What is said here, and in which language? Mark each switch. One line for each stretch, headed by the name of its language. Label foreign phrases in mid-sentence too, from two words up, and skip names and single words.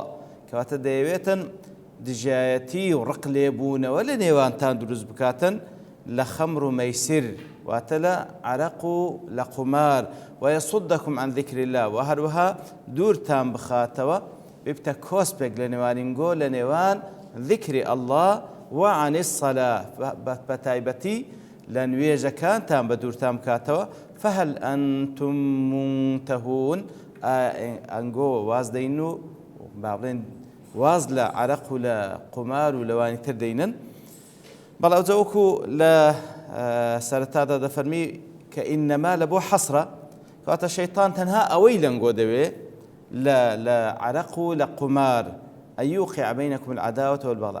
Central Kurdish: کەواتە دەیەوێتن دژایەتی و ڕق لێبوونەوە لە نێوانتان دروست بکاتن لە خەمر و مەیسر، واتە لە عارەق و لە قومار،
Arabic: وەیەصدەکم عن ذیکر الله،
Central Kurdish: و هەروەها دوورتان بخاتەوە ببتە کۆسپێک لە نێوانینگۆ لە نێوان ذیکری ئەڵڵا
Arabic: وعن الصلاة،
Central Kurdish: بەتایبەتی لە نوێژەکانتان بە دوورتان بکاتەوە.
Arabic: فهل أنتم منتهون،
Central Kurdish: ئەنگۆ واز دەین و باڵێن واز لە عارەق و لە قومار و لەوانی تر دەینن. بەڵێ ئەوجا وەکو لە سەرەتادا دەفەرمی کە ئینەما لە بۆ حەسرە، کەواتە شەیطان تەنها ئەوەی لەنگۆ دەوێ لە عارەق و لە قومار
Arabic: ئەن یوقع بەینەکم العەداوەة والبەغضاء.